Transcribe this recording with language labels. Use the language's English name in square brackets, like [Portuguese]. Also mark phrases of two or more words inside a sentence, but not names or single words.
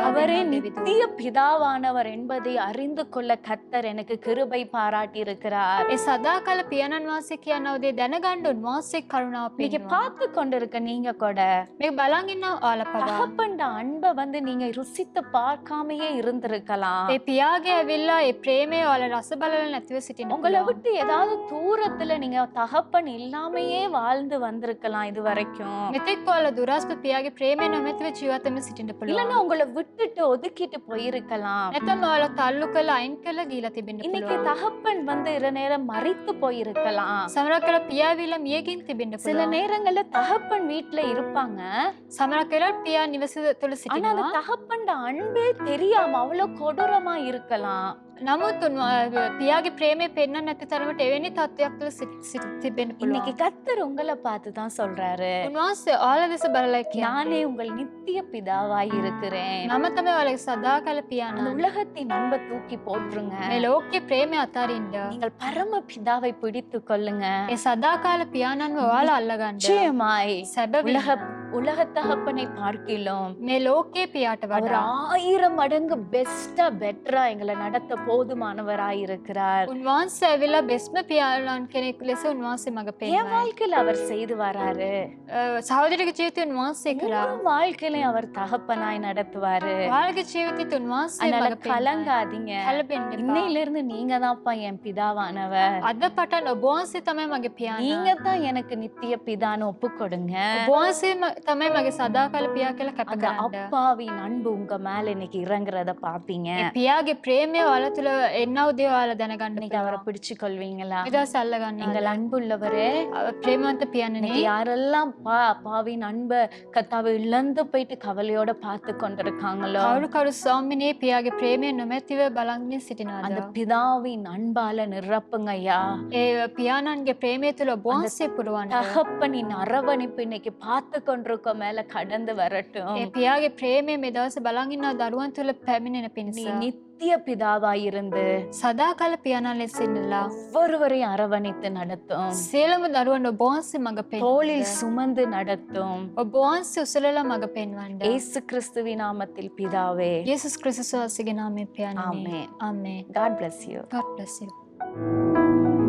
[Tamil] அவரே [Sinhala] දෙනවා. [Tamil] நித்திய பிதாவானவர் என்பதை அறிந்து கொள்ள கர்த்தர் எனக்கு கிருபை பாராட்டி இருக்கிறார். [Sinhala] ඒ සදාකාල පියාණන් වහන්සේ කියන උදේ දැනගන්න උන්වහන්සේ කරුණාව [Tamil] நீங்க [Sinhala] පෙන්වනවා. [Tamil] பார்த்து கொண்டிருக்க நீங்க கூட [Sinhala] මේක බලන් ඉන්න ඔයාලා පවා [Tamil] தகப்பன்ட அன்பை வந்து நீங்க ருசித்து பார்க்காமையே இருந்திருக்கலாம். [Sinhala] ඒ පියාගේ ඇවිල්ලා ඒ ප්‍රේමය ඔයාලා රස බලලා නැතිව සිටින්න [Tamil] உங்களை [Sinhala] පුළුවන්. [Tamil] விட்டு ஏதாவது தூரத்துல நீங்க தகப்பன் இல்லாமையே வாழ்ந்து வந்திருக்கலாம் இது வரைக்கும். [Sinhala] මෙතෙක් ඔයාලා දුරස්ප පියාගේ ප්‍රේමය නොමැතිව ජීවිතෙම සිටින්න පුළුවන්. [Tamil] இல்லன்னா உங்களை விட்டுட்டு ஒதுக்கிட்டு போயிருக்கலாம். [Sinhala] නැත්නම් ඔයාලා තල්ලු කරලා අයින් කරලා ගිහලා තිබෙන්න [Tamil] இன்னைக்கு [Sinhala] පුළුවන්. [Tamil] தகப்பன் வந்து இரு நேரம் மறித்து போயிருக்கலாம். [Sinhala] සමහරක් වෙලාවට පියා ඇවිල්ලා මියගින් තිබෙන්න [Tamil] சில [Sinhala] පුළුවන්. [Tamil] நேரங்கள்ல தகப்பன் வீட்டுல இருப்பாங்க. [Sinhala] සමහරක් වෙලාවට පියා නිවස තුළ [Tamil] ஆனா அந்த [Sinhala] සිටිනවා. [Tamil] தகப்பன்ட அன்பே தெரியாம அவ்வளவு கொடூரமா இருக்கலாம். [Sinhala] නමුත් පියාගේ ප්‍රේමය පෙන්වන්න නැති තරමට එවැනි තත්ත්වයක් තුළ තිබෙන්න [Tamil] இன்னைக்கு [Sinhala] පුළුවන්. [Tamil] கர்த்தர் உங்களை பார்த்து தான் சொல்றாரு, [Sinhala] උන්වහන්සේ ඔයාලා දෙස බලලා කියන්නේ [Tamil] நானே உங்கள் நித்திய பிதாவாய் இருக்கிறேன். [Sinhala] මම තමයි ඔයාලගේ සදාකාල [Tamil] அந்த [Sinhala] පියාණන්. [Tamil] உலகத்தின் அன்பை தூக்கி போட்டுருங்க. [Sinhala] මේ ලෝකයේ ප්‍රේමය අතාරින්න. [Tamil] நீங்கள் பரம பிதாவை பிடித்து கொள்ளுங்க. [Sinhala] ඒ සදාකාල පියාණන්ව ඔයාලා අල්ලගන්න. [Tamil] நிச்சயமாய் [Sinhala] සැබවින්ම [Tamil] உலக தகப்பனை பார்க்கிலும் [Sinhala] මේ ලෝකයේ පියාට [Tamil] அவர் [Sinhala] වඩා [Tamil] 1000 மடங்கு பெஸ்டா பெட்டரா எங்களை நடத்த போதுமானவராய் இருக்கிறார். [Sinhala] උන්වහන්සේ ඇවිල්ලා බෙස්ම පියාණන් කෙනෙක් ලෙස උන්වහන්සේ මඟ [Tamil] என் [Sinhala] පෙන්වයි. [Tamil] வாழ்க்கையில அவர் செய்து வராரு. [Sinhala] සහෝදරගේ ජීවිතේ උන්වහන්සේ කළා. [Tamil] உங்க வாழ்க்கையிலையும் அவர் தகப்பனாய் நடத்துவாரு. [Sinhala] ඔයාලගේ ජීවිතෙත් උන්වහන්සේ [Tamil] அதனால [Sinhala] මඟ පෙන්වයි. [Tamil] கலங்காதீங்க. [Sinhala] කලබෙන්න එපා. [Tamil] இன்னையில இருந்து நீங்க தான்ப்பா என் பிதாவானவர். [Sinhala] අද පටන් ඔබ වහන්සේ තමයි මගේ පියාණන්. [Tamil] நீங்க தான் எனக்கு நித்திய பிதான்னு ஒப்பு கொடுங்க. [Sinhala] ඔබ වහන්සේම තමයි මගේ සදාකාල පියා කියලා කැප [Tamil] அந்த [Sinhala] කරන්න. [Tamil] அப்பாவின் அன்பு உங்க மேல இன்னைக்கு இறங்குறத பாப்பீங்க. [Sinhala] ඒ පියාගේ ප්‍රේමය ඔයාලා තුළ එන්නව දේ ඔයාලා දැනගන්න [Tamil] இன்னைக்கு அவரை [Sinhala] පුළුවන්. [Tamil] பிடிச்சு கொள்வீங்களா? [Sinhala] නිදහස අල්ලගන්න. [Tamil] எங்கள் அன்புள்ளவரே, [Sinhala] ප්‍රේමවන්ත පියාණනි, [Tamil] இன்னைக்கு யாரெல்லாம் அப்பாவின் அன்பை கர்த்தாவை இழந்து போயிட்டு கவலையோட பார்த்து கொண்டிருக்காங்களோ, [Sinhala] කවුරු ස්වාමිනේ පියාගේ ප්‍රේමය නොමැතිව බලන්ගෙන සිටිනවද? [Tamil] அந்த பிதாவின் அன்பால நிரப்புங்க ஐயா. [Sinhala] ඒ පියාණන්ගේ ප්‍රේමය තුළ ඔබ වහන්සේ පුරවන්න. [Tamil] தகப்பனின் அரவணைப்பு இன்னைக்கு பார்த்து கொண்டிருக்க மேல கடந்து வரட்டும். [Sinhala] ඒ පියාගේ ප්‍රේමය මේ දවසේ බලන් ඉන්න දරුවන් තුළ පැමිණෙන [Tamil] நீ [Sinhala] පිණිස [Tamil] நித்திய பிதாவாய் இருந்து [Sinhala] සදාකාල පියාණන් ලෙස ඉන්නලා [Tamil] ஒவ்வொருவரையும் அரவணைத்து நடத்தும். [Sinhala] සියලුම දරුවන් ඔබ වහන්සේ මඟ [Tamil] தோளில் [Sinhala] පෙන්වන්න. [Tamil] சுமந்து நடத்தும். [Sinhala] ඔබ වහන්සේ උසලලා මඟ පෙන්වන්න. [Tamil] இயேசு கிறிஸ்துவின் நாமத்தில் பிதாவே. [Sinhala] යේසුස් ක්‍රිස්තුස් වහන්සේගේ නාමයෙන් පියාණනි. [Tamil] Amen. [Sinhala] ආමේන්. [English] God bless you. God bless you.